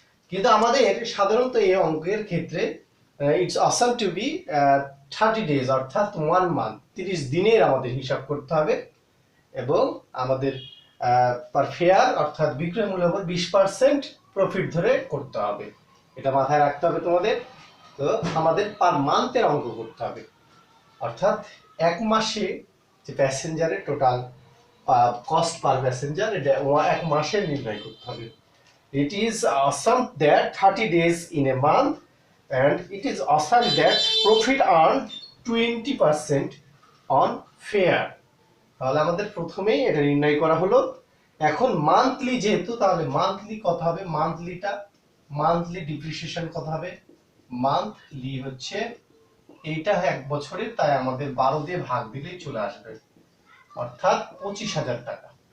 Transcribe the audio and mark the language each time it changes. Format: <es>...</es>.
<bn>কিন্তু আমাদের সাধারণত এই অঙ্কের ক্ষেত্রে</bn> <en>it's assumed to be 30 days,</en> <bn>অর্থাৎ 1 মান্থ, 30 দিনের আমাদের হিসাব করতে হবে এবং আমাদের পার ফেয়ার অর্থাৎ বিক্রয় মূল্যের উপর 20% প্রফিট ধরে করতে হবে। এটা মাথায় রাখতে হবে তোমাদের। তো আমাদের পার মান্থের অঙ্ক করতে হবে, অর্থাৎ এক মাসে যে প্যাসেঞ্জারের টোটাল কস্ট পার প্যাসেঞ্জার এটা এক মাসের নির্ণয় করতে হবে।</bn> <en>It is assumed that 30 days in a month, and it is assumed that profit earned 20% on fare.</en> <bn>তাহলে আমাদের প্রথমেই এটা নির্ণয় করা হলো। এখন মান্থলি যেহেতু, তাহলে মান্থলি কত হবে? মান্থলি ডিপ্রিসিয়েশন কত হবে? মান্থলি হচ্ছে এইটা এক বছরের, তাই আমাদের 12 দিয়ে ভাগ দিলেই চলে আসবে, অর্থাৎ 25,000 টাকা।</bn>